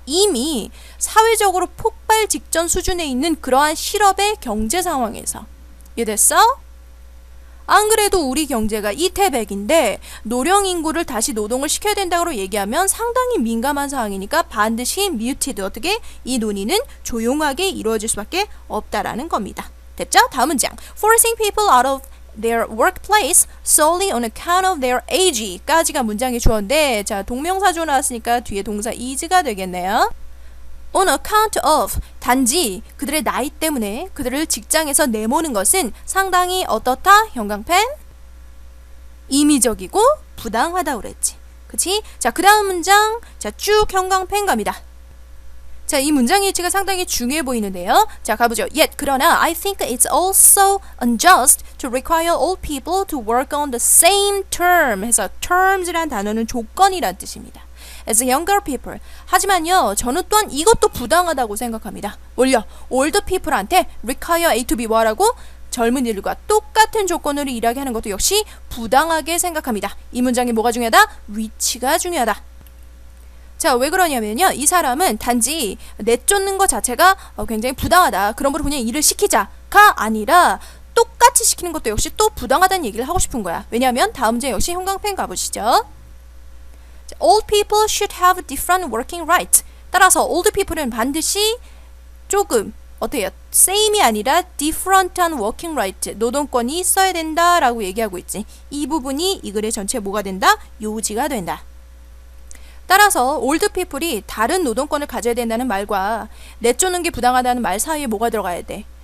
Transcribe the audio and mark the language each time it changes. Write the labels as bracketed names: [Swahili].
[Korean] 이미 사회적으로 폭발 직전 수준에 있는 그러한 실업의 경제 상황에서. 이해됐어? 안 그래도 우리 경제가 이태백인데 노령 인구를 다시 노동을 시켜야 된다고 얘기하면 상당히 민감한 상황이니까 반드시 muted, 어떻게? 이 논의는 조용하게 이루어질 수밖에 없다라는 겁니다. 됐죠? 다음 문장. [English] Forcing people out of their workplace solely on account of their age [Korean] 까지가 문장의 주어인데, 자, 동명사조 나왔으니까 뒤에 동사 is가 되겠네요. on account of, 단지 그들의 나이 때문에 그들을 직장에서 내모는 것은 상당히 어떻다? 형광펜? 임의적이고 부당하다고 그랬지. 그치? 자, 그 다음 문장. 자, 쭉 형광펜 갑니다. 자, 이 문장의 위치가 상당히 중요해 보이는데요. 자, 가보죠. [English] Yet, 그러나 I think it's also unjust to require all people to work on the same term [Korean] 해서 terms란 단어는 조건이란 뜻입니다. [English] As younger people. [Korean] 하지만요, 저는 또한 이것도 부당하다고 생각합니다. 뭘요? older people한테 require A to B 뭐하라고? 젊은이들과 똑같은 조건으로 일하게 하는 것도 역시 부당하게 생각합니다. 이 문장이 뭐가 중요하다? 위치가 중요하다. 자, 왜 그러냐면요. 이 사람은 단지 내쫓는 것 자체가 굉장히 부당하다. 그러므로 그냥 일을 시키자가 아니라 똑같이 시키는 것도 역시 또 부당하다는 얘기를 하고 싶은 거야. 왜냐하면 다음 문제 역시 형광펜 가보시죠. [English] Old people should have different working rights. [Korean] 따라서 old people은 반드시 조금 어때요? same이 아니라 different한 working right, 노동권이 있어야 된다라고 얘기하고 있지. 이 부분이 이 글의 전체 뭐가 된다? 요지가 된다. 따라서 old people이 다른 노동권을 가져야 된다는 말과 내쫓는 게 부당하다는 말 사이에 뭐가 들어가야 돼?